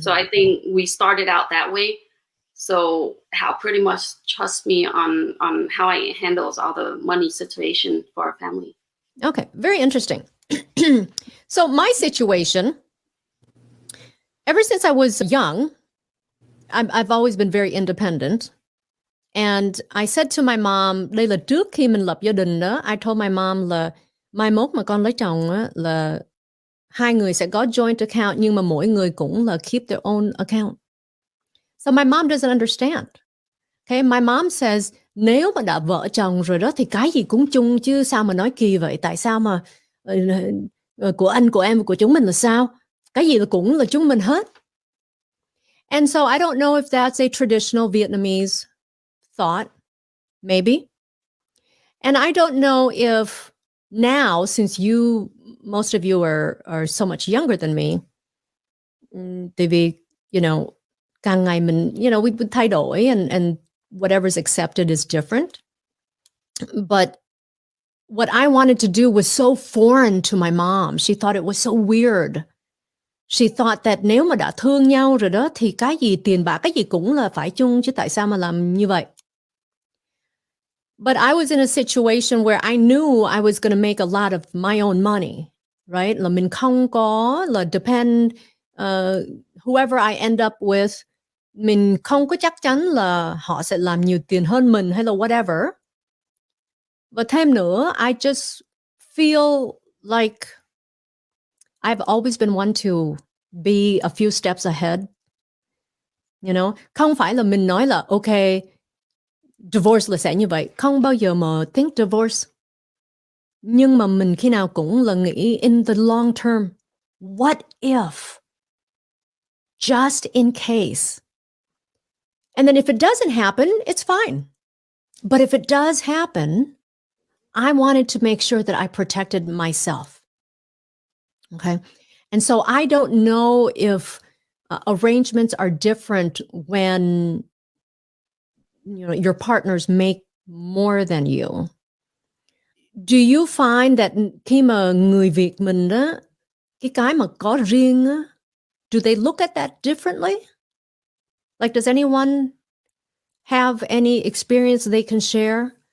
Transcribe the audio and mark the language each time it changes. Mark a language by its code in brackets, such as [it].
[en] So I think we started out that way. So Hal pretty much trusts me on how I handles all the money situation for our family. Okay, very interesting. So my situation, ever since I was young, I've always been very independent. And I said to my mom, [vi] đây là trước khi mình lập gia đình đó, [en] I told my mom [vi] là mai mốt mà con lấy chồng á, là hai người sẽ có joint account nhưng mà mỗi người cũng là [en] keep their own account. So my mom doesn't understand. Okay, my mom says, [vi] nếu mà đã vợ chồng rồi đó thì cái gì cũng chung chứ, sao mà nói kỳ vậy? Tại sao mà của anh, của em, của chúng mình là sao? Cái gì là cũng là chúng mình hết. [en] And so I don't know if that's a traditional Vietnamese thought, maybe. And I don't know if now, since most of you are so much younger than me, [vi] tại vì, càng ngày mình, [en] we [vi] thay đổi [en] and whatever's accepted is different. But what I wanted to do was so foreign to my mom. She thought it was so weird. She thought that [vi] nếu mà đã thương nhau rồi đó thì cái gì tiền bạc, cái gì cũng là phải chung chứ, tại sao mà làm như vậy? [en] But I was in a situation where I knew I was going to make a lot of my own money, right? [vi] Là mình không có là [en] depend whoever I end up with, [vi] mình không có chắc chắn là họ sẽ làm nhiều tiền hơn mình hay là whatever. Và thêm nữa, [en] I just feel like I've always been one to be a few steps ahead. [vi] Không phải là mình nói là okay, divorce là sẽ như vậy. Không bao giờ mà [en] think divorce. [vi] Nhưng mà mình khi nào cũng là nghĩ [en] in the long term. What if? Just in case. And then if it doesn't happen, it's fine. But if it does happen, I wanted to make sure that I protected myself. Okay? And so I don't know if arrangements are different when your partners make more than you. Do you find that [vi] khi mà người Việt mình đó, cái mà có riêng á, [en] do they look at that differently? Like, does anyone have any experience they can share?